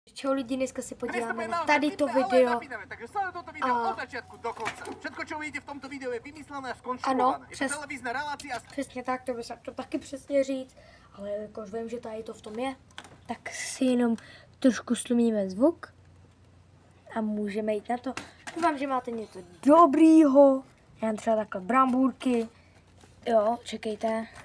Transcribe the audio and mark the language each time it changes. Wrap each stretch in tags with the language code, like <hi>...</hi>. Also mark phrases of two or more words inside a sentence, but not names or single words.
<cs>Čau lidi, dneska se podíváme na tady to video.</cs> <sk>Takže sleduj toto video od začiatku do konca. Všetko, čo uvidíte v tomto videu, je vymyslené a</sk> <cs>Ano,</cs> <sk>skonštruované. Je to televízna relácia.</sk> <cs>Přesně tak, to by se to taky přesně říct, ale jakož vím, že tady to v tom je, tak si jenom trošku slumíme zvuk a můžeme jít na to. Doufám, že máte něco dobrýho, já mám třeba takhle brambůrky, jo, čekejte.</cs>